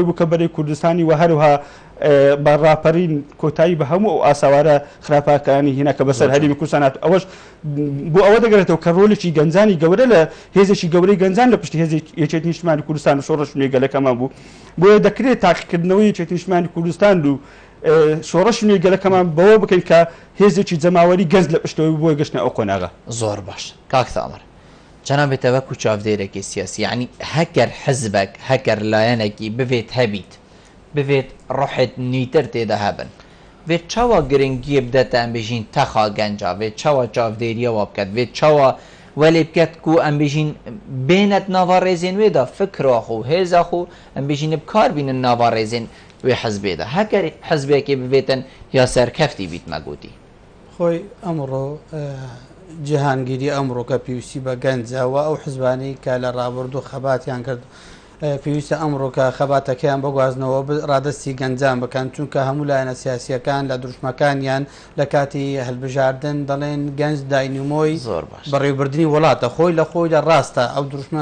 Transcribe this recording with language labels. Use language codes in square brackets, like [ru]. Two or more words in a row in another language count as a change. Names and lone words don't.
[ckb] بوو کە بەرەی کوردستانی و هەروها بە ڕاپەرین کۆتایی بە هەموو ئەو ئاساوارە خراپاکانی هێنا کە بەسەر هەرێمی کوردستان هات ئەوەش بۆ ئەوە دەگرێتەوە کە ڕۆڵێکی گەنجانی گەورە لە هێزێکی گەورەی گەنجان لە پشتی هێزی یەکێتی نیشتیمانی کوردستان و شۆڕەش نوێی گەلەکەمان بوو بۆیە دەکرێت تاقیکردنەوەی یەکێتی نیشتیمانی کوردستان و شۆڕەش نوێی گەلەکەمان بەوە بکەین کە هێزێکی جەماوەری گەنج لە پشتەوەی بۆی گەشتنە ئەو قۆناغە زۆر باش کاک تامر جەنابێتە وەکو چاودێرێکی سیاسی یعنی هەگەر حزبێک هەگەر لایەنێکی ببێت هەبیت ببێت ڕۆحێت نیتر تێدا هەبن [ku] vê çawa giringiyê bide te em bêjîn texa genca vê çawa çavdêriya wa biket vê çawa welê biket ku em bêjîn bênet nava rêzên wê da fikra xwe hêza xwe em bêjîn bikar bînin nava rêzên wê hizbê de heger hizbekê bibêtin ya serkeftî bît me gotî [ckb] خۆی ئەمڕۆ جیهانگیری ئەمڕۆکە پێویستی بە گەنجەوە ئەو حزبانەی کە لە ڕابردوو خەباتیان کرد پێویستە ئەمڕۆکە خەباتەکەیان بگوازنەوە ڕادستی گەنجان بکەن چونکە هەموو لایەنە سیاسیەکان لە دروشمەکانیان لە کاتی هەلبژاردن دەڵێن گەنج داینمۆی بەڕێوەبردننی وڵاتە خۆی لە خۆی لە ڕاستە ئەو دروشمە